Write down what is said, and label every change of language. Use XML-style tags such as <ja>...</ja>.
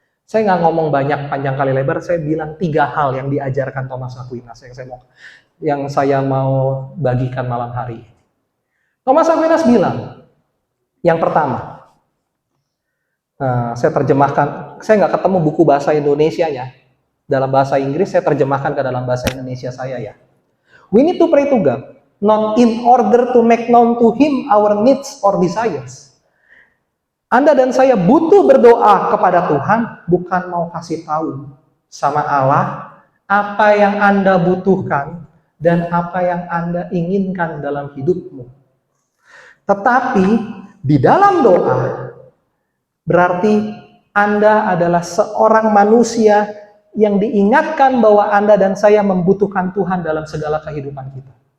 <id>Saya nggak ngomong banyak panjang kali lebar, saya bilang 3 hal yang diajarkan Thomas Aquinas yang saya mau bagikan malam hari ini. Thomas Aquinas bilang, yang pertama, saya terjemahkan, saya nggak ketemu buku bahasa Indonesianya, dalam bahasa Inggris saya terjemahkan ke dalam bahasa Indonesia saya ya.</id> <en>We need to pray to God, not in order to make known to Him our needs or desires.</en> <id>Anda dan saya butuh berdoa kepada Tuhan, bukan mau kasih tahu sama Allah apa yang Anda butuhkan dan apa yang Anda inginkan dalam hidupmu. Tetapi di dalam doa, berarti Anda adalah seorang manusia yang diingatkan bahwa Anda dan saya membutuhkan Tuhan dalam segala kehidupan kita.</id>